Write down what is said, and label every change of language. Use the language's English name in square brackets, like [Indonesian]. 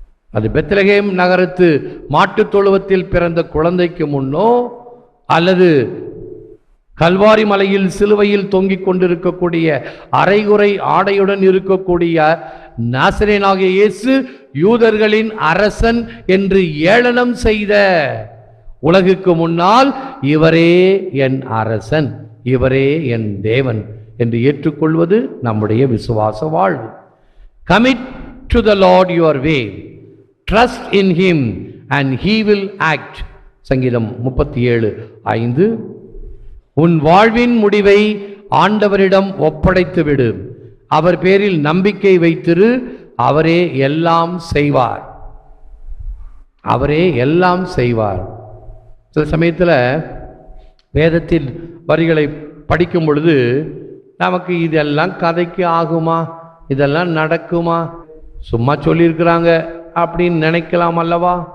[Tamil] அது பெத்லகேம் நகரத்து மாட்டுத் தொழுவத்தில் பிறந்த குழந்தைக்கு முன்னோ அல்லது கல்வாரி மலையில் சிலுவையில் தொங்கிக் கொண்டிருக்கக்கூடிய அரைகுறை ஆடையுடன் இருக்கக்கூடிய நாசரேனாகிய இயேசு யூதர்களின் அரசன் என்று ஏளனம் செய்த உலகுக்கு முன்னால் இவரே என் அரசன், இவரே என் தேவன் என்று ஏற்றுக்கொள்வது நம்முடைய விசுவாச வாழ்வு. [English] Commit to the Lord your way, trust in him and he will act. [Tamil] சங்கீதம் 37:5. உன் வாழ்வின் முடிவை ஆண்டவரிடம் ஒப்படைத்து விடு, அவர் பேரில் நம்பிக்கை வைத்திரு, அவரே எல்லாம் செய்வார். அவரே எல்லாம் செய்வார். சில சமயத்தில் வேதத்தின் வரிகளை படிக்கும் பொழுது நமக்கு இதெல்லாம் கதைக்கு ஆகுமா, இதெல்லாம் நடக்குமா, சும்மா சொல்லியிருக்கிறாங்க அப்படின்னு நினைக்கலாம் அல்லவா?